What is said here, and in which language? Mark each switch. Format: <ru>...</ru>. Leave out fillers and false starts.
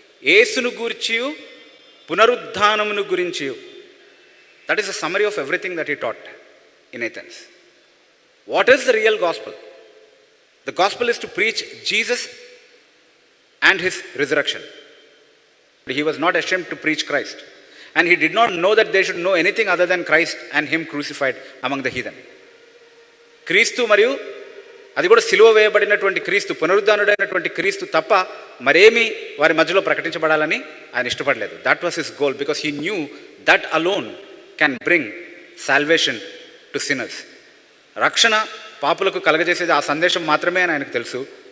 <te>యేసును గూర్చియు పునరుద్ధానమును గురించియు.</te> <en>That is the summary of everything that he taught in Athens. What is the real gospel? The gospel is to preach Jesus and his resurrection. He was not ashamed to preach Christ, and he did not know that they should know anything other than Christ and him crucified among the heathen.</en> <te>క్రీస్తు మరియు అది కూడా సిలువ వేయబడినటువంటి క్రీస్తు, పునరుద్ధానుడైనటువంటి క్రీస్తు తప్ప మరేమీ వారి మధ్యలో ప్రకటించబడాలని ఆయన ఇష్టపడలేదు.</te> <en>That was his goal, because he knew that alone can bring salvation to sinners.</en> <te>రక్షణ పాపులకు కలగజేసేది ఆ సందేశం మాత్రమే అని ఆయనకు తెలుసు.</te>